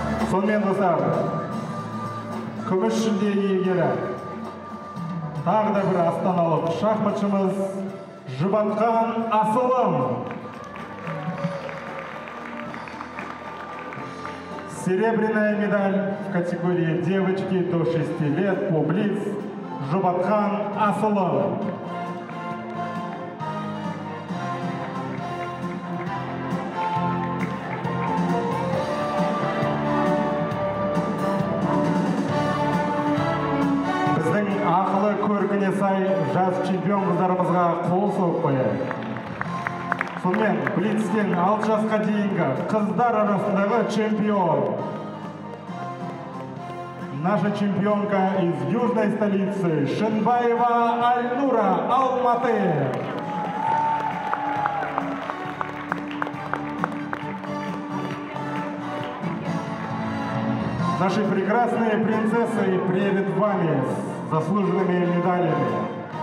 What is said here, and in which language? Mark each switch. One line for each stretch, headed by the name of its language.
Kazakh: Сонымен достар, күміс жүлде иегері тағы да бір астаналық шахматшымыз Жұбатқан Асылым.
Russian: Серебряная медаль в категории девочки до 6 лет по Блиц Жұбатқан Асылым.
Kazakh: Біздің ақылы көркіне сай жас чемпион қыздарымызға қол соғып қояйық. Сонымен Блицтен 6 жасқа дейінгі қыздар арасындағы чемпион.
Russian: Наша чемпионка из южной столицы Шенбаева Альнура, Алматы. Наши прекрасные принцессы перед вами с заслуженными медалями.